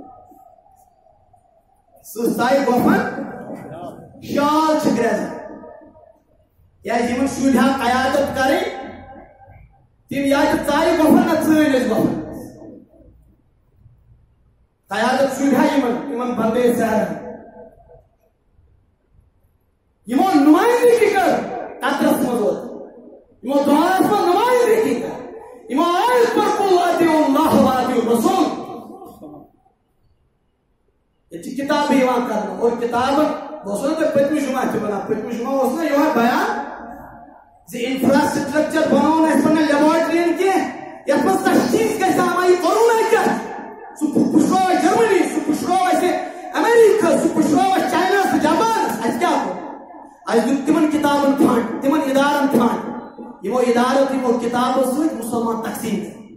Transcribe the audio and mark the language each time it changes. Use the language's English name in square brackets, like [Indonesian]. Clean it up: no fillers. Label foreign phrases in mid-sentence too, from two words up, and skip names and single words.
[Kashmiri] سٕژ ژایہِ گۄپھن شال چھِ گرٛٮ۪زان کیٛازِ یِمن شُرۍ ہا قیادت کرٕنۍ تِم یا چھِ ژایہِ گۄپھن نہ ژٲنۍ ٲسۍ گۄپھن قیادت شُرۍ ہا یِمن بندے سہرن یِمو نُمٲیندگی کٔر قطرس منٛز ووت یِمو دُعاہس منٛز نُمٲیندگی کٔر یِمو آیت پٔر [Arabic] قُل اطیعوا اللہ واطیعوا الرسول [Kashmiri] ییٚتہِ چھِ کِتابہٕ یِوان کرنہٕ اور کِتابن بہٕ اوسُس نا تۄہہِ پٔتمہِ جُمعہ تہِ وَنان پٔتمہِ جُمعہ اوس نا یِہوے بیان زِ انفراسٹرکچر بنوو نہٕ اَسہِ پننٮ۪ن لیبارٹرین کینٛہہ یتھ منٛز تشخیٖص گژھِ ہا یہِ کورونا کیٛاہ سُہ پُشرو اَسہِ جرمنی سُہ پُشرو اَسہِ امیریکہ سُہ پُشرو اَسہِ چاینا سُہ جاپانس اَسہِ کیٛاہ کوٚر اَسہِ دیُت تِمن کِتابن فنڈ تِمن ادارن فنڈ یِمو ادارو تہٕ یِمو کِتابو سۭتۍ مُسلمان تقسیٖم کٔرۍ